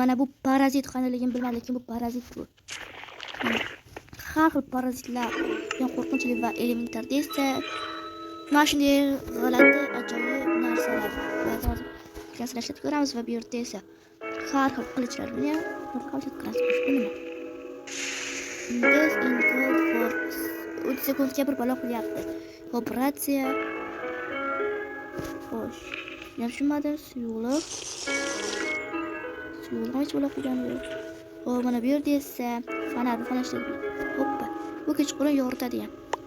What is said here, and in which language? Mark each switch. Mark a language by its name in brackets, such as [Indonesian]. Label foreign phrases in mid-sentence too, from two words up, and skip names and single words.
[Uzbek] Mana bu parazit qanaligini bilmayman, lekin bu parazit bu. Har xil parazitlar, qo'rqinchli va elementar desa, mana shunday g'alati, ajoyib narsalar ishlatib ko'ramiz va bu yerda esa har xil qilichlar bilan qamshatib ko'ramiz. Bu nima? [English] This in code for [Uzbek] 30 sekundga bir balo qilyapti. Operatsiya. Xo'sh, men tushunmadim. Suyuqlik hech bo'la qo'ygani yo'q. Xo'p, mana bu yerda esa fonar ishlaydi. Hoppa, bu kechqurun yoritadi ham.